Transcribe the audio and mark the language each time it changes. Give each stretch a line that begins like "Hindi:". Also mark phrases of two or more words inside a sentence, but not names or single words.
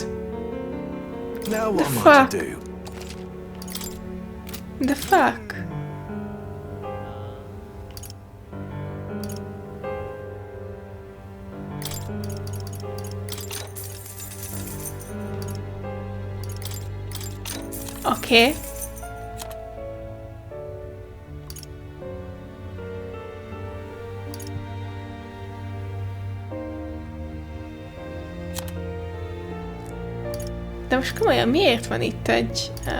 English: Now what am I fuck? to do? The fuck? Okay.
Hungarian: De most komolyan miért van itt egy...